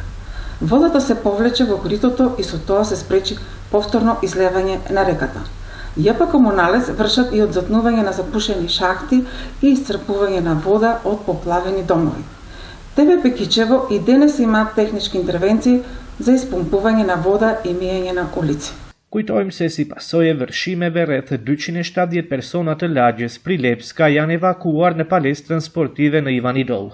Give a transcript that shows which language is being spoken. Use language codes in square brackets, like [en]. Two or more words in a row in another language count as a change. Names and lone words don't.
[mk] Водата се повлече во коритото и со тоа се спречи повторно излевање на реката. ЈП Комуналец вршат и одзатнување на запушени шахти и исцрпување на вода од поплавени домови. ТВП Кичево и денес имаат технички интервенции за испомпување на вода и миење на улици. [sq] Kujtojmë se si pasojë e vërshimeve rreth 270 persona të lagjes Prilepska janë evakuuar në palestrën sportive në Ivanidol.